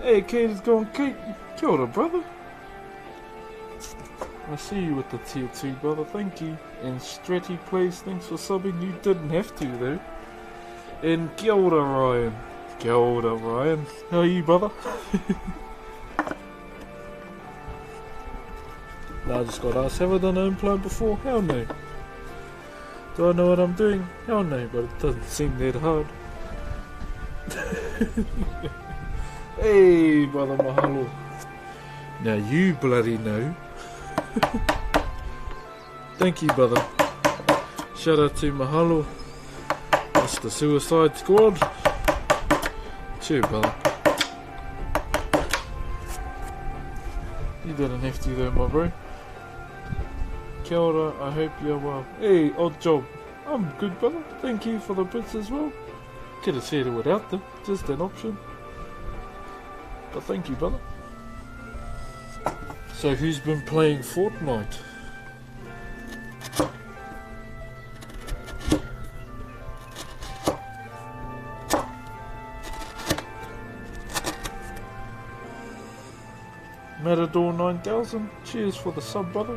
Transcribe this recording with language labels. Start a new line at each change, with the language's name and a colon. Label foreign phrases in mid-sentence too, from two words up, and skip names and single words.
English: Hey, Kate is going Kate.
Māori: Kia ora,
English: brother. I see you with the tier 2, brother. Thank you. And Stretty Place, thanks for subbing. You didn't have to, though.
Māori: And kia ora, Ryan. Kia ora,
English: Ryan. How are you, brother? Now I just got asked, have I done an implant before? Hell no. Do I know what I'm doing? Hell no, but it doesn't seem that hard. Hey, brother, mahalo. Now you bloody know. Thank you, brother. Shout out to mahalo. That's the Suicide Squad. Cheer, brother. You didn't have to though, my bro.
Māori: Kia ora,
English: I hope you're well. Hey, odd job. I'm good, brother. Thank you for the bits as well. Could have said it without them, just an option. But thank you, brother. So who's been playing Fortnite? Matador 9000, cheers for the sub, brother.